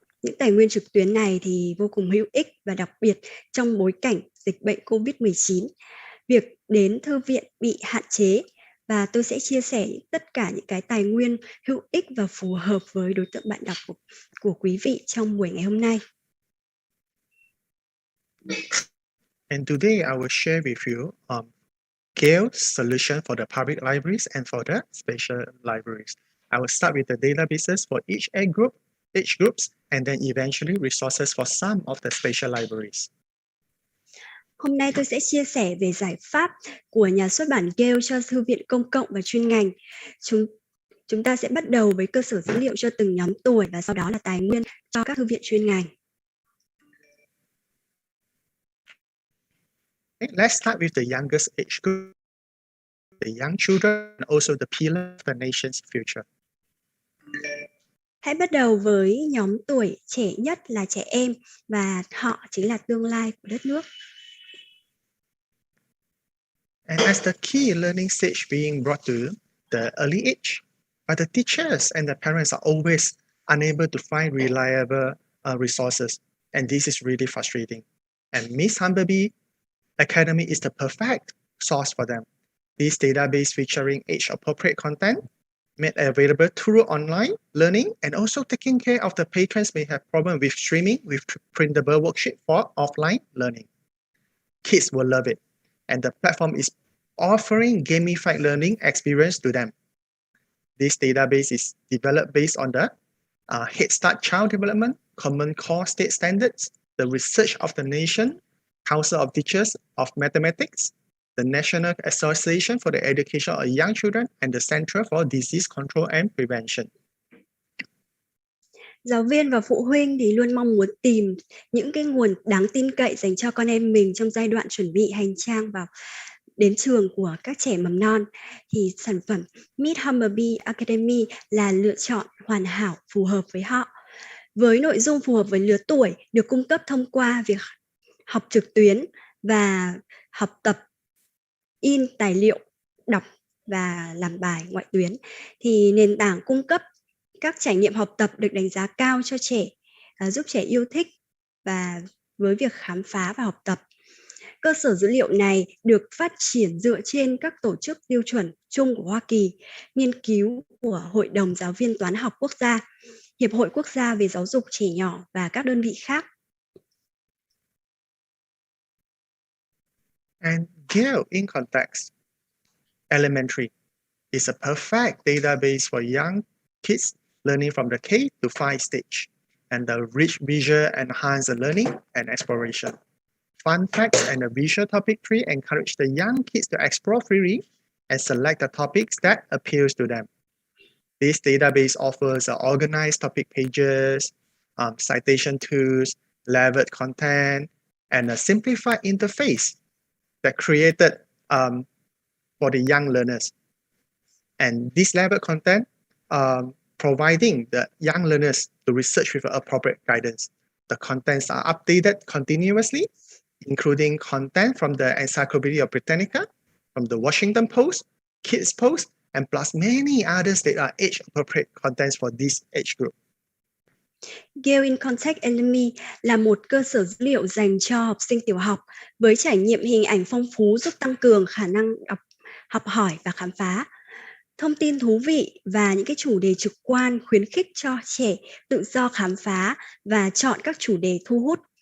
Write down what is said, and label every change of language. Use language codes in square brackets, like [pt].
[vi] Những tài nguyên trực tuyến này thì vô cùng hữu ích và đặc biệt trong bối cảnh dịch bệnh COVID-19. Việc đến thư viện bị hạn chế và tôi sẽ chia sẻ tất cả những cái tài nguyên hữu ích và phù hợp với đối tượng bạn đọc của quý vị trong buổi ngày hôm nay. [en] And today I will share with you Gale's solution for the public libraries and for the special libraries. I will start with the databases for each groups, and then eventually resources for some of the special libraries. [vi] Hôm nay tôi sẽ chia sẻ về giải pháp của nhà xuất bản Gale cho thư viện công cộng và chuyên ngành. Chúng ta sẽ bắt đầu với cơ sở dữ liệu cho từng nhóm tuổi và sau đó là tài nguyên cho các thư viện chuyên ngành. [en] Let's start with the youngest age group, the young children, and also the pillar of the nation's future. [vi] Hãy bắt đầu với nhóm tuổi trẻ nhất là trẻ em và họ chính là tương lai của đất nước. [en] And as the key learning stage being brought to the early age, but the teachers and the parents are always unable to find reliable resources, and this is really frustrating. And Miss Humblebee Academy is the perfect source for them. This database featuring age-appropriate content made available through online learning, and also taking care of the patrons may have problem with streaming with printable worksheet for offline learning. Kids will love it, and the platform is offering gamified learning experience to them. This database is developed based on the Head Start Child Development, Common Core State Standards, the research of the Nation Council of Teachers of Mathematics, the National Association for the Education of Young Children, and the Center for Disease Control and Prevention. [vi] Giáo viên và phụ huynh thì luôn mong muốn tìm những cái nguồn đáng tin cậy dành cho con em mình trong giai đoạn chuẩn bị hành trang đến trường của các trẻ mầm non. Thì sản phẩm Miss Humblebee Academy là lựa chọn hoàn hảo phù hợp với họ. Với nội dung phù hợp với lứa tuổi được cung cấp thông qua việc học trực tuyến và học tập in tài liệu, đọc và làm bài ngoại tuyến, thì nền tảng cung cấp các trải nghiệm học tập được đánh giá cao cho trẻ, giúp trẻ yêu thích và với việc khám phá và học tập. Cơ sở dữ liệu này được phát triển dựa trên các tổ chức tiêu chuẩn chung của Hoa Kỳ, nghiên cứu của Hội đồng Giáo viên Toán học Quốc gia, Hiệp hội Quốc gia về Giáo dục trẻ nhỏ và các đơn vị khác. [en] And Gale in context elementary is a perfect database for young kids learning from the K to 5 stage, and the rich visual enhance the learning and exploration. Fun facts and the visual topic tree encourage the young kids to explore freely and select the topics that appeals to them. This database offers organized topic pages, citation tools, leveled content, and a simplified interface that created for the young learners. And this leveled content providing the young learners to research with appropriate guidance. The contents are updated continuously, including content from the Encyclopedia Britannica, from the Washington Post, Kids Post, and plus many others that are age-appropriate contents for this age group. [vi] Gale in Context Academy là một cơ sở dữ liệu dành cho học sinh tiểu học với trải nghiệm hình ảnh phong phú giúp tăng cường khả năng học hỏi và khám phá. Thông tin thú vị và những cái chủ đề trực quan khuyến khích cho trẻ tự do khám phá và chọn các chủ đề thu hút.